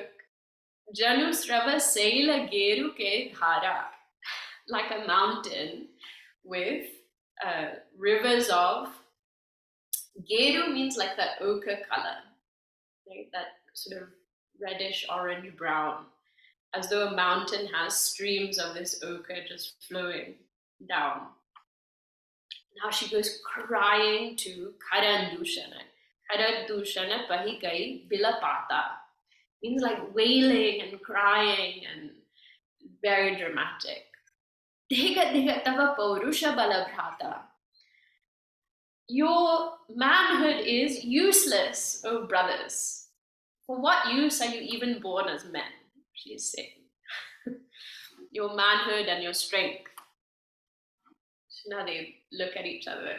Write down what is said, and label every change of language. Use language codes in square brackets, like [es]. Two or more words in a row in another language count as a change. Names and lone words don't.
[awa] जनु स्रव सैल गेरु के धारा, [en] like a mountain with rivers of, Geru means like that ochre color, right? That sort of reddish orange brown, as though a mountain has streams of this ochre just flowing down. Now she goes crying to Karandushana. [awa] करदूषन पहिकै बिलपत. [en] Means like wailing and crying and very dramatic. [awa] धिग धिग तव पौरुष बलभ्राता. [en] Your manhood is useless, O brothers. For what use are you even born as men? She is saying. Your manhood and your strength. So now they look at each other.